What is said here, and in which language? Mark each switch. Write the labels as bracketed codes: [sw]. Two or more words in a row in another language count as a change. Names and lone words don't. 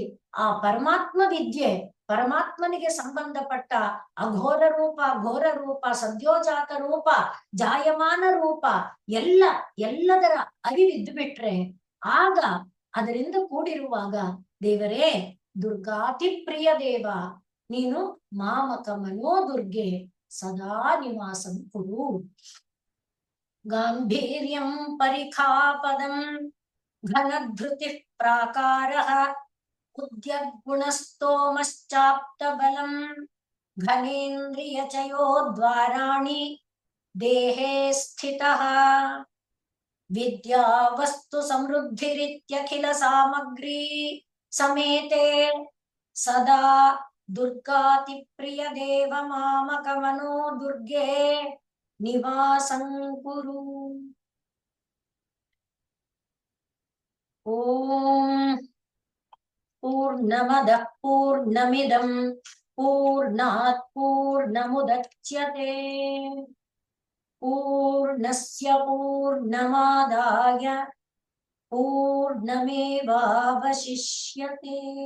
[kn] ಆ ಪರಮಾತ್ಮ ವಿದ್ಯೆ, ಪರಮಾತ್ಮನಿಗೆ ಸಂಬಂಧಪಟ್ಟ ಅಘೋರ ರೂಪ, ಘೋರ ರೂಪ, ಸದ್ಯೋಜಾತ ರೂಪ, ಜಾಯಮಾನ ರೂಪ ಎಲ್ಲದರ ಅರಿವಿದ್ದು ಬಿಟ್ರೆ ಆಗ ಅದರಿಂದ ಕೂಡಿರುವಾಗ ದೇವರೇ [sa] ದುರ್ಗಾತಿ ಪ್ರಿಯ ದೇವ, [kn] ನೀನು [sa] ಮಾಮಕ ಮನೋ ದುರ್ಗೆ ಸದಾ ನಿವಾಸಂ ಕುರು. ಗಾಂಭೀರ್ಯಂ ಪರಿಖಾಪದಂ ಘನಧೃತಿ ಪ್ರಾಕಾರ ಉದ್ಯದ್ಗುಣಸ್ತೋಮಶ್ಚಾಪ್ತಬಲಂ ಘನೇಂದ್ರಿಯ ಚಯೋ ದ್ವಾರಾಣಿ ದೇಹೇ ಸ್ಥಿತಃ. ವಿದ್ಯಾವಸ್ತು ಸಮೃದ್ಧಿರಿತ್ಯಖಿಲ ಸಾಮಗ್ರಿ ಸಮೇತೆ ಸದಾ ದುರ್ಗಾತಿ ಪ್ರಿಯ ದೇವ ಮಾಮಕ ಮನೋ ದುರ್ಗೆ ನಿವಾಸಂ ಕುರು. ಓಂ ಪೂರ್ಣಮದಃ ಪೂರ್ಣಮಿದಂ ಪೂರ್ಣಾತ್ ಪೂರ್ಣಮುದಚ್ಯತೆ ಪೂರ್ಣಸ್ಯ ಪೂರ್ಣಮಾದಾಯ ಪೂರ್ಣಮೇವಾವಶಿಷ್ಯತೆ.